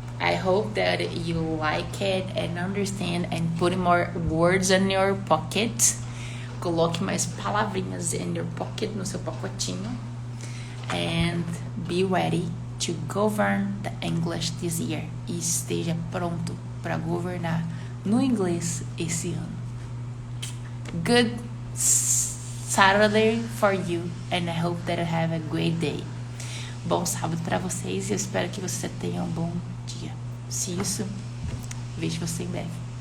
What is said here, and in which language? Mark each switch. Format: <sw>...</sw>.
<en>I hope that you like it and understand and put more words in your pocket.</en> <pt>Coloque mais palavrinhas</pt> <en>in your pocket,</en> <pt>no seu pacotinho.</pt> <en>And be ready to govern the English this year.</en> <pt>E esteja pronto para governar no inglês esse ano.</pt> <en>Good Saturday for you and I hope that you have a great day.</en> <pt>Bom sábado para vocês e eu espero que você tenha um bom dia. Se isso, vejo você em breve.</pt>